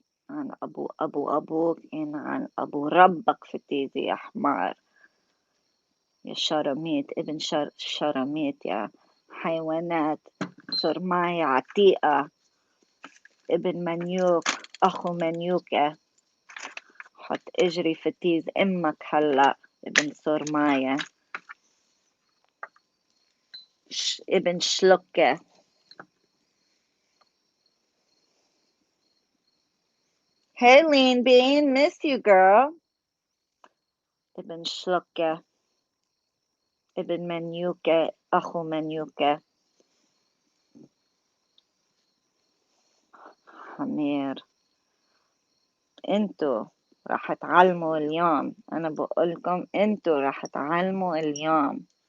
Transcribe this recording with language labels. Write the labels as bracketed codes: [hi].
[ar] عن أبو أبوك إن عن أبو ربك فتيزي يا حمار يا شرميت ابن شرميت يا حيوانات صرماية عتيقة ابن منيوك أخو منيوكة حط اجري فتيز امك هلا ابن صرماية ابن شلكة. [en] Hey Lean Bean, miss you girl. [ar] ابن شلكة ابن منيوكة أخو منيوكة حمير. انتوا راح تعلموا اليوم. انا بقولكم انتوا راح تعلموا اليوم.